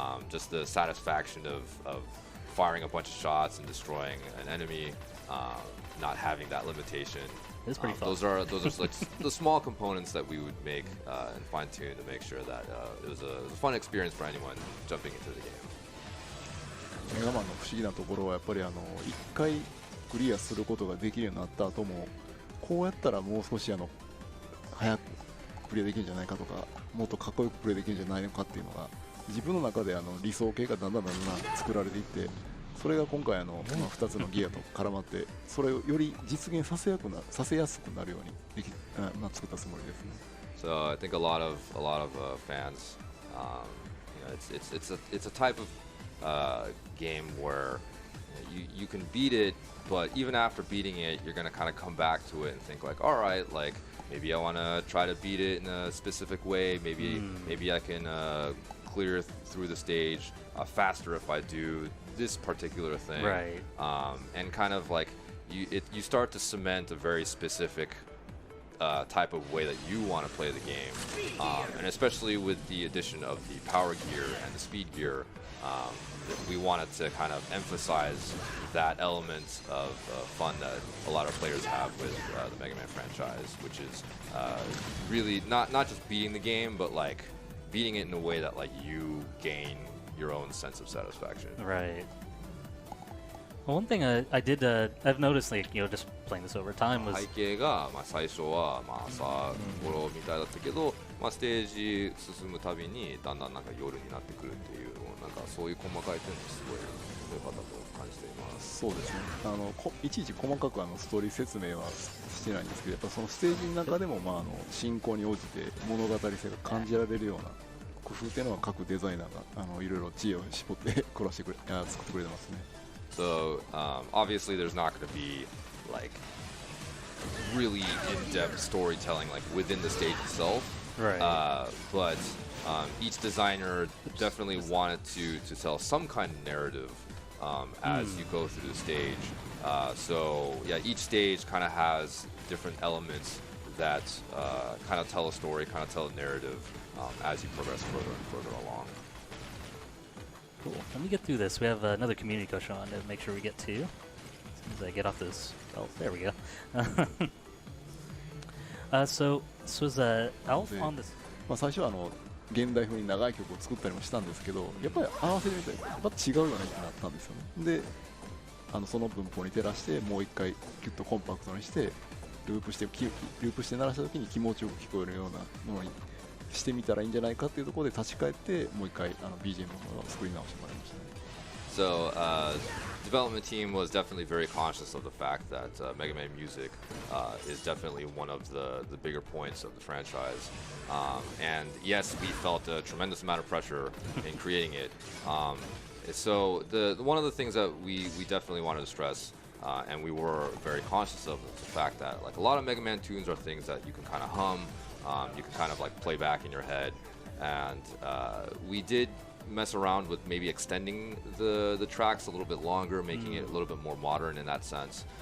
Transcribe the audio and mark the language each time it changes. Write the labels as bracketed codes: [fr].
[en] Just the satisfaction of firing a bunch of shots and destroying an enemy, not having that limitation. It's pretty fun. Those are like the small components that we would make and fine tune to make sure that it was a fun experience for anyone jumping into the game. [ja] メガマンの不思議なところはやっぱり1回クリアすることができるようになった後も、こうやったらもう少し早くプレイできるんじゃないかとか、もっとかっこよくプレイできるんじゃないのかっていうのが自分の中で理想形がだんだん作られていって、それが今回2つのギアと絡まって、それをより実現させやすくなるように作ったつもりですね。 [en] So I think a lot of fans, you know, it's a type of game where you can beat it, but even after beating it, you're gonna kind of come back to it and think like, all right, like maybe I want to try to beat it in a specific way. Maybe I can clear through the stage faster if I do this particular thing. Right. And kind of like you start to cement a very specific type of way that you want to play the game, and especially with the addition of the power gear and the speed gear, we wanted to kind of emphasize that element of fun that a lot of players have with the Mega Man franchise, which is really not just beating the game, but like beating it in a way that like you gain your own sense of satisfaction. Right. Well, one thing I've noticed, like, just playing this over time was [ja] 背景が、最初は、朝頃みたいだったけど、ステージ進むたびにだんだんなんか夜になってくるっていうのをなんかそういう細かい点もすごい良かったと感じています。そうですね。いちいち細かくストーリー説明はしてないんですけど、やっぱそのステージの中でも進行に応じて物語性が感じられるような工夫っていうのは各デザイナーがいろいろ知恵を絞って作ってくれてますね。 [en] So obviously there's not going to be like really in-depth storytelling like within the stage itself. Right. But each designer definitely wanted to tell some kind of narrative as you go through the stage. So yeah, each stage kind of has different elements that kind of tell a story, kind of tell a narrative as you progress further and further along. Cool. Let me get through this. We have another community question on to make sure we get to. As soon as I get off this. Oh, there we go. So this was Alf on this. [ja] 最初は現代風に長い曲を作ったりもしたんですけど、やっぱり合わせてみたらやっぱ違うよねってなったんですよね。で、その文法に照らしてもう一回キュッとコンパクトにしてループして鳴らした時に気持ちよく聞こえるようなものにしてみたらいいんじゃないかっていうところで立ち返ってもう一回BGM を作り直してもらいましたね。 [en] So development team was definitely very conscious of the fact that Mega Man music is definitely one of the bigger points of the franchise. And yes, we felt a tremendous amount of pressure in creating it. So one of the things that we definitely wanted to stress, and we were very conscious of, is the fact that like a lot of Mega Man tunes are things that you can kind of hum, you can kind of like play back in your head, and we did mess around with maybe extending the tracks a little bit longer, making it a little bit more modern in that sense.